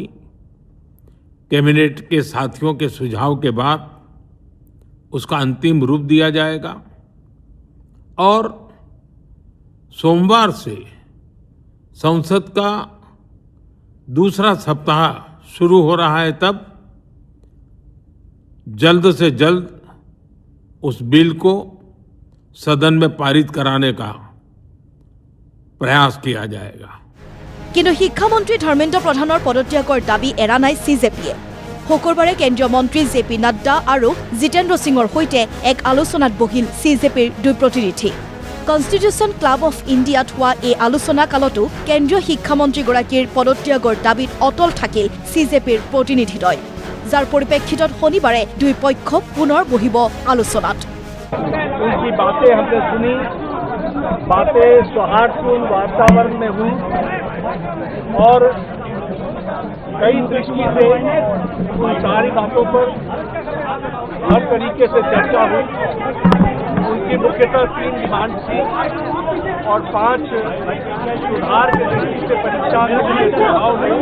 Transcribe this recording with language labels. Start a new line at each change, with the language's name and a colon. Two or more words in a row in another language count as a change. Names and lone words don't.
Hindi: कैबिनेट के साथियों के सुझाव के बाद उसका अंतिम रूप दिया जाएगा और सोमवार से संसद का दूसरा सप्ताह शुरू हो रहा है। तब जल्द से जल्द उस बिल को सदन में पारित कराने का प्रयास किया जाएगा।
Assamese: কিন্তু শিক্ষামন্ত্ৰী ধৰ্মেন্দ্ৰ প্ৰধানৰ পদত্যাগৰ দাবী এৰা নাই চিজেপিয়ে। শুকুৰবাৰে কেন্দ্ৰীয় মন্ত্ৰী জে.পি. নাড্ডা আৰু জিতেন্দ্ৰ সিঙৰ সৈতে এক আলোচনাত বহিল চিজেপিৰ 2 প্ৰতিনিধি। কনষ্টিটিউশ্যন ক্লাব অফ ইণ্ডিয়াত হোৱা এই আলোচনা কালতো কেন্দ্ৰীয় শিক্ষামন্ত্ৰীগৰাকীৰ পদত্যাগৰ দাবীত অটল থাকিল CJPৰ প্ৰতিনিধিদ্বয়, যাৰ পৰিপ্ৰেক্ষিতত শনিবাৰে দুই পক্ষ পুনৰ বহিব আলোচনাত।
Hindi: उनकी बातें हमने सुनी, बातें सौहार्दपूर्ण वातावरण में हुई और कई दृष्टि से उन सारी बातों पर हर तरीके से चर्चा हुई। उनकी मुख्यतः 3 डिमांड थी और 5 सुधार के दृष्टि से परीक्षा में सुझाव हुए।